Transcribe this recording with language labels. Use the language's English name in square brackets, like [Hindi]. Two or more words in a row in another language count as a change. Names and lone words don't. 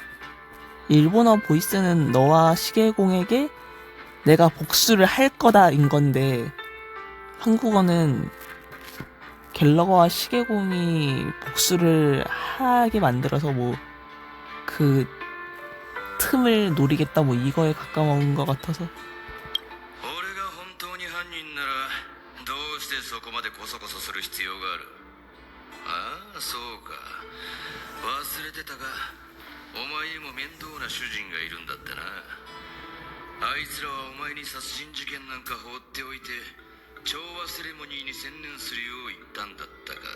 [Korean] 일본어 보이스는 너와 시계공에게 내가 복수를 할 거다인 건데 한국어는 갤러거와 시계공이 복수를 하게 만들어서 뭐 그 틈을 노리겠다 뭐 이거에 가까운 것 같아서 [Japanese] 俺が本当に犯人ならどうしてそこまでコソコソする必要がある。ああそうか、忘れてたがお前にも面倒な主人がいるんだってな。あいつらはお前に殺人事件なんか放っておいて調和セレモニーに専念するよう言ったんだったか。